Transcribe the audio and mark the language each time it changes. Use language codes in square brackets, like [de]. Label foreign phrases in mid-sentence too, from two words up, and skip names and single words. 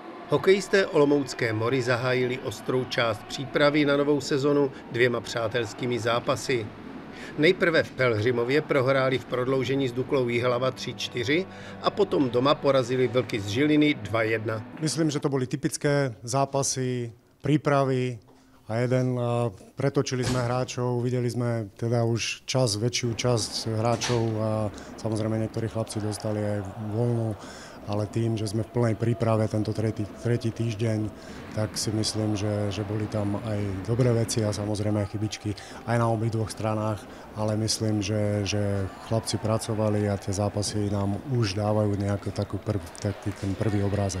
[cs] Hokejisté olomoucké Mory zahájili ostrou část přípravy na novou sezonu 2 přátelskými zápasy. Nejprve v Pelhřimově prohráli v prodloužení s Duklou Jihlava 3-4 a potom doma porazili Vlky z Žiliny 2-1. [sk] Myslím, že to boli typické zápasy, prípravy a pretočili sme hráčov, videli sme teda už väčšiu časť hráčov a samozrejme niektorí chlapci dostali aj voľnú, ale tým, že sme v plnej príprave tento tretí týždeň, tak si myslím, že boli tam aj dobré veci a samozrejme aj chybičky aj na obidvoch stranách, ale myslím, že chlapci pracovali a tie zápasy nám už dávajú nejaký ten prvý obrázek.